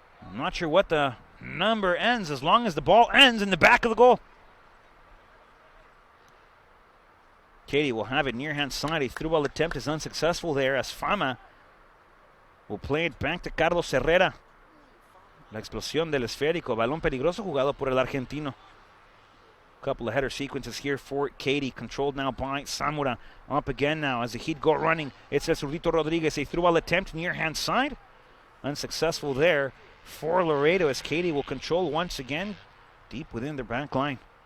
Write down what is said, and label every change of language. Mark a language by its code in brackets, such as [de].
[en] I'm not sure what the number ends as long as the ball ends in the back of the goal. Katy will have it near hand side. A through ball attempt is unsuccessful there as Fama will play it back to Carlos Herrera. [es] La explosión del esférico. Balón peligroso jugado por el argentino. [en] Couple of header sequences here for Katy, controlled now by Samura. Up again now as the Heat go running. It's El Zurdito Rodriguez, a through ball attempt near hand side. Unsuccessful there for Laredo as Katy will control once again deep within their back line.